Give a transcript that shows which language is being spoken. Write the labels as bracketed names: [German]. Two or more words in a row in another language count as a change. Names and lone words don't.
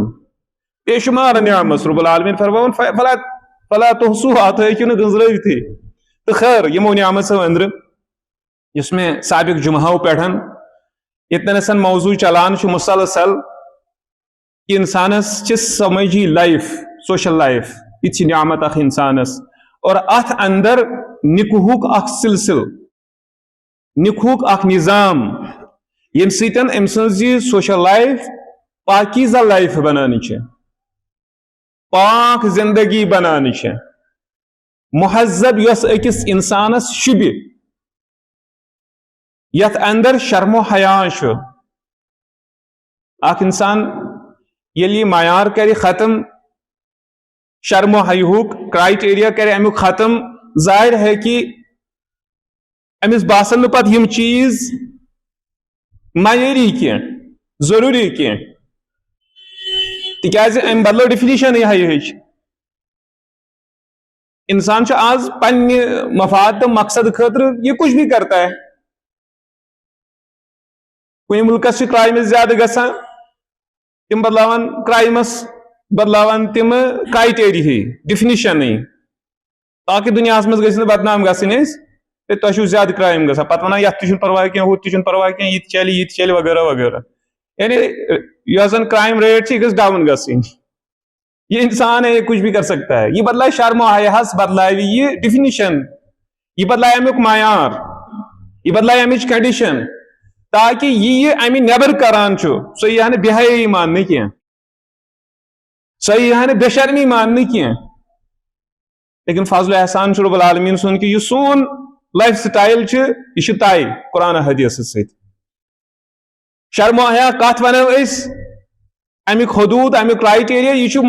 [Kashmiri] بے شُمار نعمت رب العالمین فرماوان [Arabic] فلا تحصوها [Kashmiri] تُہۍ ہیٚکِو نہٕ گنزرٲوتھٕے تہٕ خیر یِمو نعمژو أنٛدرٕ یُس مےٚ سابق جمعہو پٮ۪ٹھ ییٚتنس موضوع چلان چھُ مسلسل کہ انسانس چھِ سمٲجی لائف [English] social life [Kashmiri] یہ چھِ نعمت اکھ انسانس اور اتھ اندر نکوہُک اکھ سلسل نکوہُک اکھ نظام ییٚمہِ سۭتۍ أمۍ سٕنٛز یہِ [English] social life [Kashmiri] پاکیزہ لائف بنان چھِ پاک زندگی بنان چھِ مہذب یۄس أکِس انسانس شُبہِ یتھ اندر شرم و حیا چھُ اکھ انسان ییٚلہِ یہِ معیار کرِ ختم شرم و حیہُک کرائٹیریا کرِ امیُک ختم ظاہر ہے کہ امس باسن نہٕ پتہٕ یِم چیٖز معیٲری کینٛہہ ضروٗری کینٛہہ تِکیازِ امہِ بدلو ڈیفینیشن یِہٕے انسان چھُ آز پننہِ مفاد تہٕ مقصد خٲطرٕ یہ [Urdu] کچھ بھی کرتا ہے [Kashmiri] کُنہِ مُلکس چھِ کرایمز زیادٕ گژھان تِم بدلاون کرایمس بدلاون تِم کرائٹیریا ڈیفینیشنٕے تاکہ دُنیاہس منٛز گٔژھۍ نہٕ بدنام گژھٕنۍ أسۍ ہے تۄہہِ چھُو زیادٕ کرائم گژھان پتہٕ ونان یتھ تہِ چھُنہٕ پرواے کینٛہہ ہُتھ تہِ چھُنہٕ پرواے کینٛہہ یہِ تہِ چلہِ وغیرہ وغیرہ یعنی یۄس زن [English] crime rate [Kashmiri] چھِ یہِ گٔژھ ڈاوُن گژھٕنۍ [Urdu] یہ انسان ہے یہ کچھ بھی کر سکتا ہے [Kashmiri] یہ بدلائے شرم و حیاہس بدلائے یہ ڈیفینیشن یہ بدلائے امیُک معیار یہ بدلائے امِچ کنڈیشن تاکہ یہ امہِ نیبر کران چھُ سُہ یی ہا نہٕ بے حیٲیی ماننہٕ کینٛہہ سۄ یی ہا نہٕ بے شرمی ماننہٕ کینٛہہ لیکن فضل احسان چھُ رب العالمین سُنٛد کہ یُس سون [English] life style [Kashmiri] چھُ یہِ چھُ طے قرآن حدیث سۭتۍ شرم و حیا کتھ ونو أسۍ امیُک حدوٗد امیُک کرائٹیریا یہ چھُ